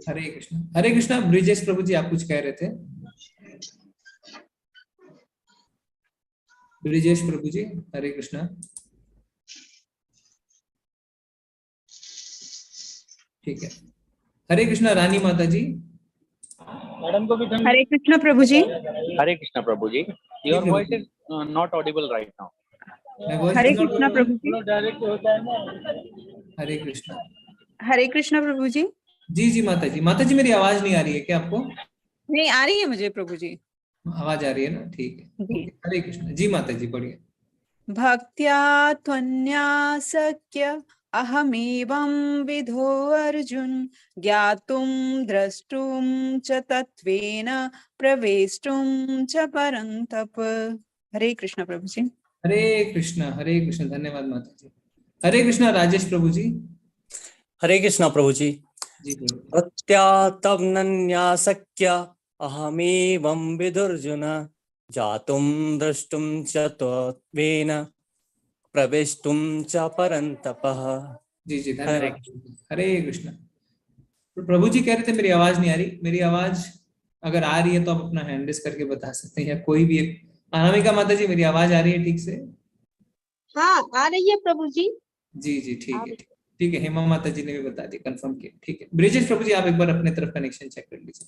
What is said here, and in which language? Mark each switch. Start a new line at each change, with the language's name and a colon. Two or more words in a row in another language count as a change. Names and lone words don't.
Hindi: हरे कृष्ण। हरे कृष्ण ब्रिजेश प्रभु जी, आप कुछ कह रहे थे? ब्रिजेश प्रभु जी, हरे कृष्ण। ठीक है। हरे कृष्ण रानी माता जी। मैडम को भी हरे कृष्ण प्रभु जी। हरे कृष्ण प्रभु जी।
English: Your voice is not audible right now.
Hindi: हरे कृष्ण प्रभु जी। डायरेक्ट होता है ना। हरे कृष्ण। हरे कृष्ण प्रभु जी। जी जी माता जी। माता जी मेरी आवाज नहीं आ रही है क्या आपको? नहीं आ रही है मुझे प्रभु जी। आवाज आ रही है ना? ठीक है। जी। ओके, हरे कृष्ण। जी माता जी बढ़िया।
Sanskrit: भक्त्या त्वन्यासक्य अहमेवं विधो अर्जुन, ज्ञातुं द्रष्टुं च तत्त्वेन प्रवेष्टुं च परन्तप।
Hindi: हरे कृष्ण प्रभु जी। हरे कृष्ण। हरे कृष्ण, धन्यवाद माता जी। हरे कृष्ण राजेश प्रभु जी। हरे कृष्णा प्रभु जी। जी प्रभु।
Sanskrit: भक्त्या तमनन्यासक्य अहमेवं विदुर्जुन, जातुं द्रष्टुं च त्वेन प्रवेष्टुं च परन्तपः।
Hindi: जी जी हरे धन्यवाद। हरे कृष्ण। तो प्रभु जी कह रहे थे मेरी आवाज नहीं आ रही। मेरी आवाज अगर आ रही है तो आप अपना
English: hand raise
Hindi: करके बता सकते हैं, या कोई भी एक। अनामिका माता जी मेरी आवाज आ रही है ठीक से? हाँ आ रही है प्रभु जी। जी जी ठीक है। ठीक है, हेमा माता जी ने भी बता दिया, कंफर्म किया। ठीक है ब्रिजेश प्रभु जी, आप एक बार अपने तरफ कनेक्शन चेक कर लीजिए।